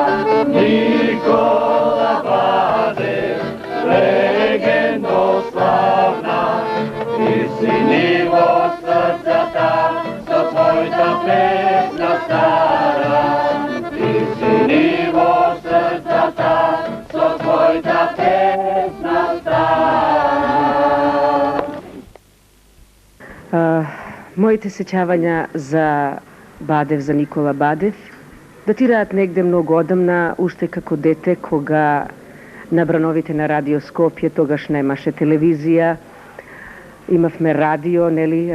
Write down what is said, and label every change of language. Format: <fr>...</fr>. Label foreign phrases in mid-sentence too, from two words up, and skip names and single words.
<mk>Никола Баде, легендо славна, ти си ниво срца та, за твојта песна стара. Ти си ниво срца та, за твојта песна стара. Моите сеќавања за Бадев, за Никола Бадев, датираат негде многу одамна, уште како дете, кога на брановите на Радио Скопје, тогаш немаше телевизија, имавме радио, нели?</mk>